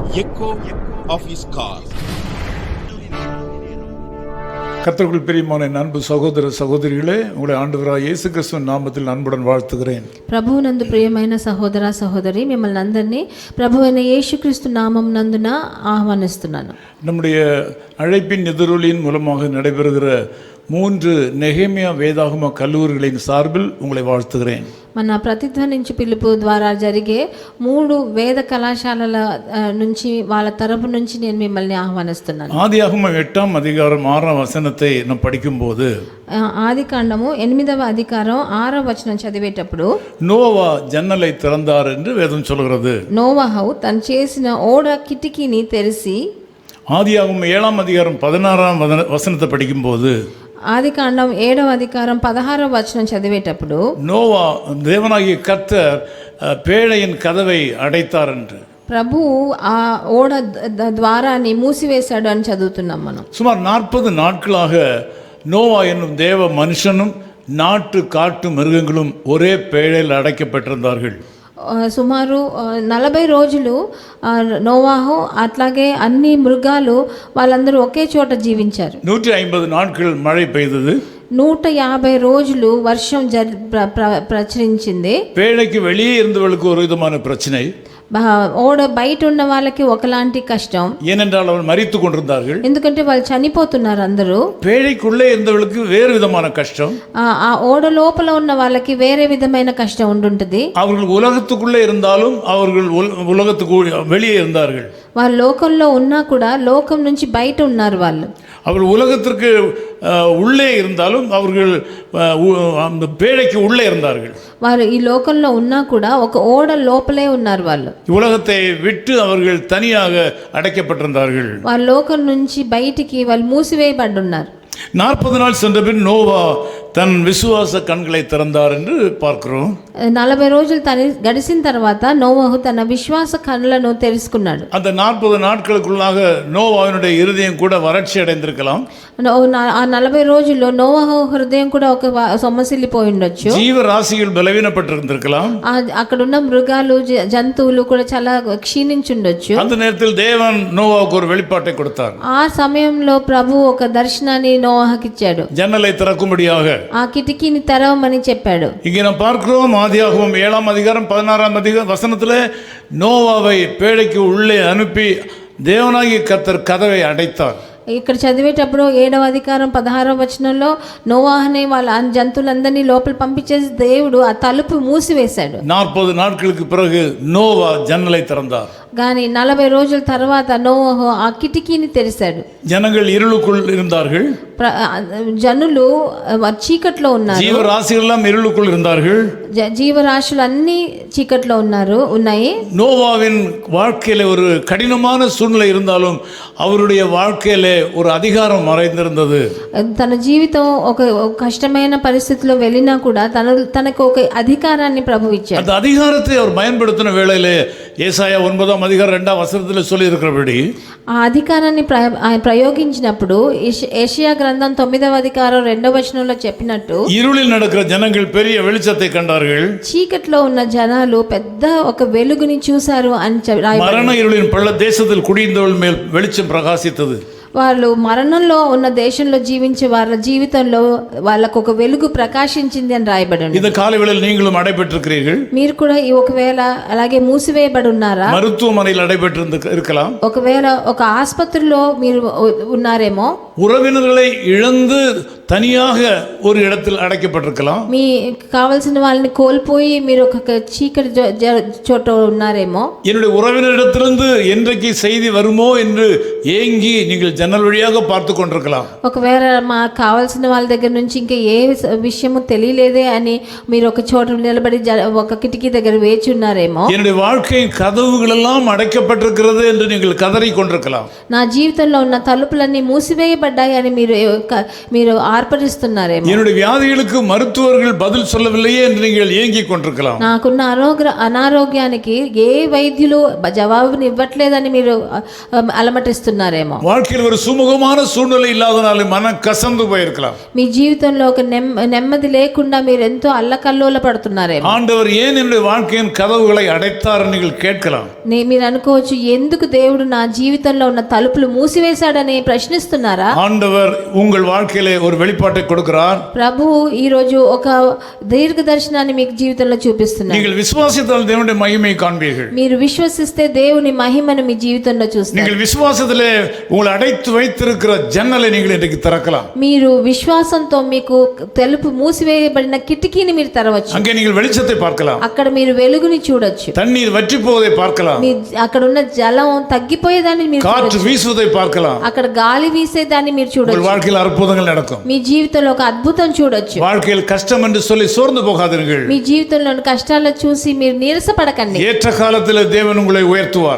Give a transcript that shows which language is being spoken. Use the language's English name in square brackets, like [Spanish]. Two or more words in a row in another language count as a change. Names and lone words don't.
[English] echo of his car. [Tamil] கர்த்தருக்குள் பிரியமான அன்பு சகோதர சகோதரிகளே, உங்களை ஆண்டவராகிய இயேசு கிறிஸ்துவின் நாமத்தில் அன்புடன் வாழ்த்துகிறேன். [Telugu] ప్రభువునందు ప్రియమైన సహోదర సహోదరి, మిమ్మల్ని అందరినీ ప్రభువైన యేసుక్రీస్తు నామం నందున ఆహ్వానిస్తున్నాను. [Tamil] நம்முடைய அழைப்பின் எதிரொலியின் மூலமாக நடைபெறுகிற 3 நெகேமியா வேதாகம கல்லூரிகளின் சார்பில் உங்களை வாழ்த்துகிறேன். [Telugu] మన ప్రతిధ్వనించి పిలుపు ద్వారా జరిగే 3 వేద కళాశాలల నుంచి వాళ్ళ తరపు నుంచి నేను మిమ్మల్ని ఆహ్వానిస్తున్నాను. [Tamil] ஆதியாகமம் 8ஆம் அதிகாரம் 6ஆம் வசனத்தை நாம் படிக்கும்போது, [Telugu] ఆదికాండము 8వ అధికారం 6వ వచనం చదివేటప్పుడు, [Tamil] நோவா ஜன்னலை திறந்தார் என்று வேதம் சொல்கிறது. [Telugu] నోవహు తను చేసిన ఓడ కిటికీని తెరిచి, [Tamil] ஆதியாகமம் 7ஆம் அதிகாரம் 16ஆம் வசனத்தை படிக்கும்போது, [Telugu] ఆదికాండం 7వ అధికారం 16వ వచనం చదివేటప్పుడు, [Tamil] நோவா தேவனாகிய கர்த்தர் பேழையின் கதவை அடைத்தார் என்று, [Telugu] ప్రభు ఆ ఓడ ద్వారాన్ని మూసివేశాడు అని చదువుతున్నాం మనం. [Tamil] சுமார் 40 நாட்களாக நோவா என்னும் தேவ மனுஷனும் நாட்டு காட்டு மிருகங்களும் ஒரே பேழையில் அடைக்கப்பட்டிருந்தார்கள். [Telugu] సుమారు 40 రోజులు నోవాహు అట్లాగే అన్ని మృగాలు వాళ్ళందరూ ఒకే చోట జీవించారు. [Tamil] 150 நாட்கள் மழை பெய்தது. [Telugu] 150 రోజులు వర్షం ప్రచురించింది. [Tamil] பேழைக்கு வெளியே இருந்தவர்களுக்கு ஒரு விதமான பிரச்சனை. [Telugu] ఓడ బయట ఉన్న వాళ్ళకి ఒకలాంటి కష్టం. [Tamil] ஏனென்றால் அவர்கள் மரித்து கொண்டிருந்தார்கள். [Telugu] ఎందుకంటే వాళ్ళు చనిపోతున్నారు అందరూ. [Tamil] பேழைக்குள்ளே இருந்தவர்களுக்கு வேறு விதமான கஷ்டம். [Telugu] ఆ ఓడ లోపల ఉన్న వాళ్ళకి వేరే విధమైన కష్టం ఉండుంటది. [Tamil] அவர்கள் உலகத்துக்குள்ளே இருந்தாலும் அவர்கள் உலகத்துக்கு வெளியே இருந்தார்கள். [Telugu] వాళ్ళు లోకంలో ఉన్నా కూడా లోకం నుంచి బయట ఉన్నారు వాళ్ళు. [Tamil] அவர்கள் உலகத்திற்கு உள்ளே இருந்தாலும் அவர்கள் அந்த பேழைக்கு உள்ளே இருந்தார்கள். [Telugu] వారు ఈ లోకంలో ఉన్నా కూడా ఒక ఓడ లోపలే ఉన్నారు వాళ్ళు. [Tamil] உலகத்தை விட்டு அவர்கள் தனியாக அடைக்கப்பட்டிருந்தார்கள். [Telugu] వాళ్ళ లోకం నుంచి బయటికి వాళ్ళు మూసివేయబడి ఉన్నారు. [Tamil] 40 நாள் சென்ற பின் நோவா தன் விசுவாச கண்களை திறந்தார் என்று பார்க்கிறோம். [Telugu] 40 రోజులు గడిచిన తర్వాత నోవహు తన విశ్వాస కన్నులను తెరుచుకున్నాడు. [Tamil] அந்த 40 நாட்களுக்குள்ளாக நோவாவினுடைய இருதயம் கூட வறட்சி அடைந்திருக்கலாம். [Telugu] ఆ 40 రోజుల్లో నోవహు హృదయం కూడా ఒక సొమ్మసిల్లిపోయి ఉండొచ్చు. [Tamil] ஜீவராசிகள் பலவீனப்பட்டிருந்திருக்கலாம். [Telugu] అక్కడ ఉన్న మృగాలు జంతువులు కూడా చాలా క్షీణించి ఉండొచ్చు. [Tamil] அந்த நேரத்தில் தேவன் நோவாவுக்கு ஒரு வெளிப்பாட்டை கொடுத்தார். [Telugu] ఆ సమయంలో ప్రభు ఒక దర్శనాన్ని నోవహుకి ఇచ్చాడు. [Tamil] ஜன்னலை திறக்கும்படியாக [Telugu] ఆ కిటికీని తెరవమని చెప్పాడు. [Tamil] இங்கே நாம் பார்க்கிறோம், ஆதியாகமம் 7ஆம் அதிகாரம் 16ஆம் வசனத்தில் நோவாவை பேழைக்கு உள்ளே அனுப்பி தேவனாகிய கர்த்தர் கதவை அடைத்தார். [Telugu] ఇక్కడ చదివేటప్పుడు 7వ అధికారం 16వ వచనంలో నోవాహుని వాళ్ళ జంతువులందరినీ లోపల పంపించేసి దేవుడు ఆ తలుపు మూసివేశాడు. [Tamil] 40 నాட்களுக்கு பிறகு நோவா ஜன்னலை திறந்தார். [Telugu] కానీ 40 రోజుల తర్వాత నోవహు ఆ కిటికీని తెరిచాడు. [Tamil] ஜனங்கள் இருளுக்குள் இருந்தார்கள். [Telugu] జనులు చీకట్లో ఉన్నారు. [Tamil] జీవరాశిகள் எல்லாம் இருளுக்குள் இருந்தார்கள். [Telugu] జీవరాశులు అన్ని చీకట్లో ఉన్నాయి. [Tamil] நோவாவின் வாழ்க்கையில ஒரு கடினமான சூழ்நிலை இருந்தாலும் அவருடைய வாழ்க்கையில ஒரு அதிகாரம் மறைந்திருந்தது. [Telugu] తన జీవితం ఒక కష్టమైన పరిస్థితిలో వెళ్ళినా కూడా తనకు ఒక అధికారాన్ని ప్రభు ఇచ్చాడు. [Tamil] அந்த அதிகாரத்தை அவர் பயன்படுத்தின வேளையிலே ஏசாயா 9ஆம் அதிகாரம் 2ஆம் வசனத்தில் சொல்லி இருக்கிறபடி, [Telugu] ఆ అధికారాన్ని ప్రయోగించినప్పుడు యెషయా గ్రంథం 9వ అధికారం 2వ వచనంలో చెప్పినట్టు, [Tamil] இருளில் நடக்கிற ஜனங்கள் பெரிய வெளிச்சத்தை கண்டார்கள். [Telugu] చీకట్లో ఉన్న జనాలు పెద్ద ఒక వెలుగుని చూశారు అని [Tamil] மரண இருளின் பள்ள தேசத்தில் குடியிருந்தவர்கள் மேல் வெளிச்சம் பிரகாசித்தது. [Telugu] వాళ్ళు మరణంలో ఉన్న దేశంలో జీవించే వాళ్ళ జీవితంలో వాళ్ళకు ఒక వెలుగు ప్రకాశించింది అని రాయబడి ఉంది. [Tamil] இந்த காலைவேளையில் நீங்களும் அடைபெற்றிருக்கிறீர்கள். [Telugu] మీరు కూడా ఒకవేళ అలాగే మూసివేయబడి ఉన్నారా? [Tamil] மருத்துவமனையில் அடைபெற்று இருக்கலாம். [Telugu] ఒకవేళ ఒక ఆసుపత్రిలో మీరు ఉన్నారేమో. [Tamil] உறவினர்களை இழந்து தனியாக ஒரு இடத்தில் அடைக்கப்பட்டிருக்கலாம். [Telugu] మీ కావాల్సిన వాళ్ళని కోల్పోయి మీరు ఒక చీకటి చోట ఉన్నారేమో. [Tamil] என்னுடைய உறவினரிடத்திலிருந்து என்றைக்கு செய்தி வருமோ என்று ஏங்கி நீங்கள் ஜன்னல் வழியாக பார்த்து கொண்டிருக்கலாம். [Telugu] ఒకవేళ మా కావాల్సిన వాళ్ళ దగ్గర నుంచి ఇంకా ఏ విషయము తెలియలేదే అని మీరు ఒక చోట నిలబడి ఒక కిటికీ దగ్గర వేచి ఉన్నారేమో. [Tamil] என்னுடைய வாழ்க்கையின் கதவுகள் எல்லாம் அடைக்கப்பட்டிருக்கிறது என்று நீங்கள் கதறி கொண்டிருக்கலாம். [Telugu] నా జీవితంలో ఉన్న తలుపులన్నీ మూసివేయబడ్డాయి అని మీరు ఆర్పరిస్తున్నారేమో. [Tamil] என்னுடைய வியாதிகளுக்கு மருத்துவர்கள் பதில் சொல்லவில்லையே என்று நீங்கள் ஏங்கி கொண்டிருக்கலாம். [Telugu] నాకున్న అనారోగ్యానికి ఏ వైద్యులు జవాబుని ఇవ్వట్లేదని మీరు అలమటిస్తున్నారేమో. [Tamil] வாழ்க்கையில் ஒரு சுமூகமான சூழ்நிலை இல்லாதனால மனம் கசந்து போயிருக்கலாம். [Telugu] మీ జీవితంలో ఒక నెమ్మది లేకుండా మీరు ఎంతో అల్లకల్లోల పడుతున్నారేమో. [Tamil] ஆண்டவர் ஏன் என்னுடைய வாழ்க்கையின் கதவுகளை அடைத்தார் நீங்கள் கேட்கலாம். [Telugu] మీరు అనుకోవచ్చు ఎందుకు దేవుడు నా జీవితంలో ఉన్న తలుపులు మూసివేశాడని ప్రశ్నిస్తున్నారా? [Tamil] ஆண்டவர் உங்கள் வாழ்க்கையிலே ஒரு வெளிப்பாட்டை கொடுக்கிறார். [Telugu] ప్రభువు ఈ రోజు ఒక దీర్ఘ దర్శనాన్ని మీకు జీవితంలో చూపిస్తున్నారు. [Tamil] நீங்கள் விசுவாசித்தால் தேவனுடைய மகிமையை காண்பீர்கள். [Telugu] మీరు విశ్వసిస్తే దేవుని మహిమను మీ జీవితంలో చూస్తారు. [Tamil] நீங்கள் விசுவாசத்திலே உங்களை அடைத்து வைத்திருக்கிற ஜன்னலை நீங்கள் இன்றைக்கு திறக்கலாம். [Telugu] మీరు విశ్వాసంతో మీకు తలుపు మూసివేయబడిన కిటికీని మీరు తెరవచ్చు. [Tamil] அங்கே நீங்கள் வெளிச்சத்தை பார்க்கலாம். [Telugu] అక్కడ మీరు వెలుగుని చూడొచ్చు. [Tamil] தண்ணீர் வற்றி போவதை பார்க்கலாம். [Telugu] అక్కడ ఉన్న జలం తగ్గిపోయేదాన్ని మీరు [Tamil] காற்று [Telugu] చూడొచ్చు. [Tamil] வீசுவதை பார்க்கலாம். [Telugu] అక్కడ గాలి వీసేదాన్ని మీరు [Tamil] உங்கள் [Telugu] చూడొచ్చు. [Tamil] வாழ்க்கையில் அற்புதங்கள் நடக்கும். [Telugu] మీ జీవితంలో ఒక అద్భుతం చూడొచ్చు. [Tamil] வாழ்க்கையில் கஷ்டம் என்று சொல்லி சோர்ந்து போகாதீர்கள். [Telugu] మీ జీవితంలోని కష్టాలను చూసి మీరు నీరసపడకండి. [Tamil] ஏற்ற காலத்தில் தேவன் உங்களை உயர்த்துவார்.